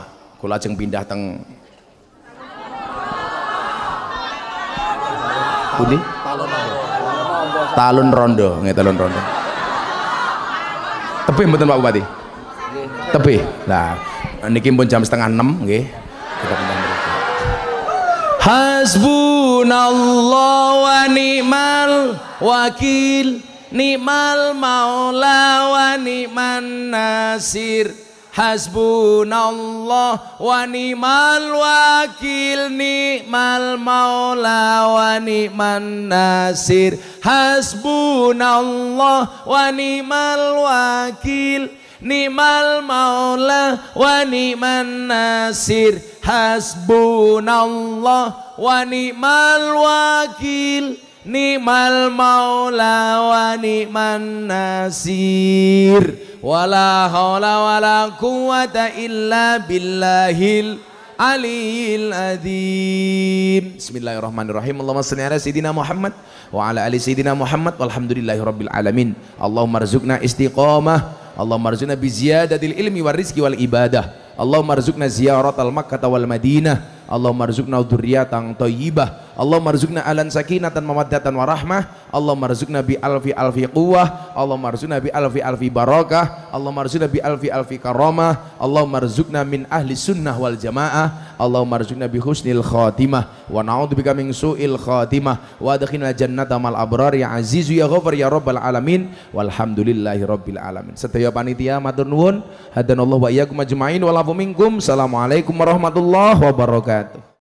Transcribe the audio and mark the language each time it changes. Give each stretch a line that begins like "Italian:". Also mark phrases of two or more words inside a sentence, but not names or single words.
Javanese: Kula ajeng pindah teng pundi? Talun Rondo, nggih Talun Rondo. Tebih mboten Pak Bupati? Tebih. Nah, niki pun jam 5:30 nggih. Kita pindah mriki.
Arabic: حسبنا الله ونعم الوكيل نعم المولى ونعم النصير. حسبنا الله ونعم الوكيل نعم المولى ونعم النصير. حسبنا الله ونعم الوكيل نعم المولى ونعم النصير. حسبنا الله ونعم الوكيل نعم المولى ونعم النصير. ولا حول ولا قوة إلا بالله العلي العظيم. بسم الله الرحمن الرحيم اللهم صل على سيدنا محمد وعلى آل سيدنا محمد والحمد لله رب العالمين. اللهم ارزقنا استقامة اللهم ارزقنا بزيادة العلم والرزق والعبادة. اللهم ارزقنا زيارة مكة والمدينة اللهم ارزقنا ذرية طيبة. اللهم ارزقنا أهلا سكينة مودة ورحمة اللهم ارزقنا بألف ألف قوة. اللهم ارزقنا بألف ألف بركة اللهم ارزقنا بألف ألف كرامة. اللهم ارزقنا من أهل السنة والجماعة. اللهم ارزقنا بحسن الخاتمة ونعوذ بك من سوء الخاتمة وأدخلنا جنة الأبرار يا عزيز يا غفار يا رب العالمين والحمد لله رب العالمين.
Javanese: Sedaya panitia matur nuwun,
Arabic: هدانا الله وإياكم أجمعين والعفو منكم. السلام عليكم ورحمة الله وبركاته.